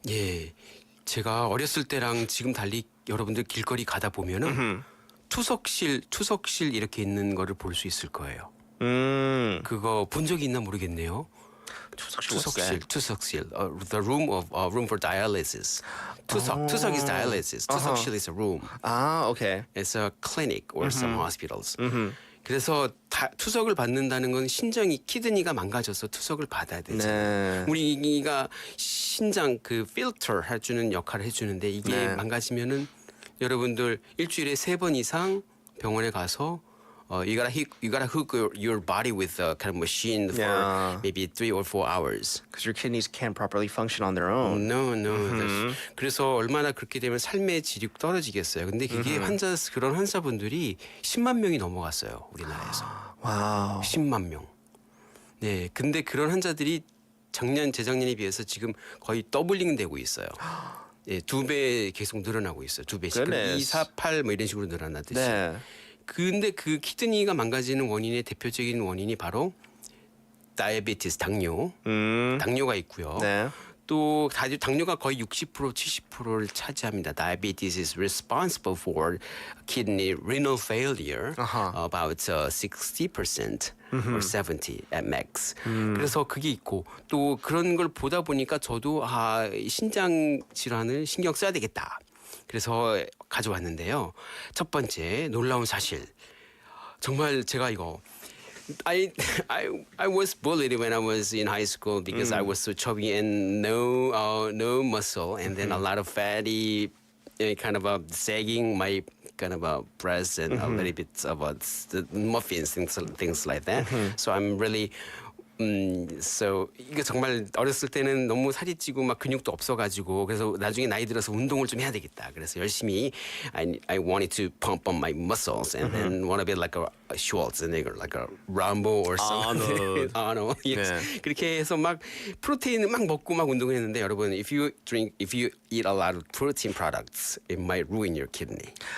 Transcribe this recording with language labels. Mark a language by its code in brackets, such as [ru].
[ko] 예, 제가 어렸을 때랑 지금 달리 여러분들 길거리 가다 보면은 투석실 이렇게 있는 거를 볼 수 있을 거예요. 그거 본 적이 있나 모르겠네요. [en] 투석실. The room for dialysis. 투석 is dialysis. 투석실 is a room. Okay. It's a clinic or some hospitals. [ko] 그래서 투석을 받는다는 건 키드니가 망가져서 투석을 받아야 되잖아요. 우리가 신장 필터 해주는 역할을 해주는데 이게 망가지면은 여러분들 일주일에 3번 이상 병원에 가서 [en] you gotta hook your body with a kind of machine for maybe 3 or 4 hours. Because your kidneys can't properly function on their own. No. [ko] 그래서 얼마나 그렇게 되면 삶의 질이 떨어지겠어요. 근데 그게 그런 환자분들이 10만 명이 넘어갔어요. 우리나라에서. 와우. 10만 명. 네, 근데 그런 환자들이 재작년에 비해서 지금 거의 더블링 되고 있어요. 예, 2배 계속 늘어나고 있어요. 2배씩. 2, 4, 8 뭐 이런 식으로 늘어나듯이. 네. 근데 그 키드니가 망가지는 원인의 대표적인 원인이 바로 다이아베티스, 당뇨가 있고요. 네. 또 당뇨가 거의 60% 70%를 차지합니다. [en] Diabetes is responsible for kidney renal failure, about 60% or 70 at max. [ko] 그래서 그게 있고 또 그런 걸 보다 보니까 저도 신장 질환을 신경 써야 되겠다. 그래서 가져왔는데요. 첫 번째 놀라운 사실. 정말 제가 이거 [en] I was bullied when I was in high school because I was so chubby and no muscle, and then a lot of fatty kind of sagging my kind of breasts and a little bit of the muffins, things like that. So I'm really [ko] So 이거 정말 어렸을 때는 너무 살이 찌고 막 근육도 없어가지고 그래서 나중에 나이 들어서 운동을 좀 해야 되겠다. 그래서 열심히 [en] I wanted to pump on my muscles and then want to be like a Schwarzenegger, like a Rambo or something. Arnold. Yes. [ko] 네. 그렇게 해서 막 프로테인을 막 먹고 막 운동했는데 여러분, [en] if you eat a lot of protein products, it might ruin your kidney.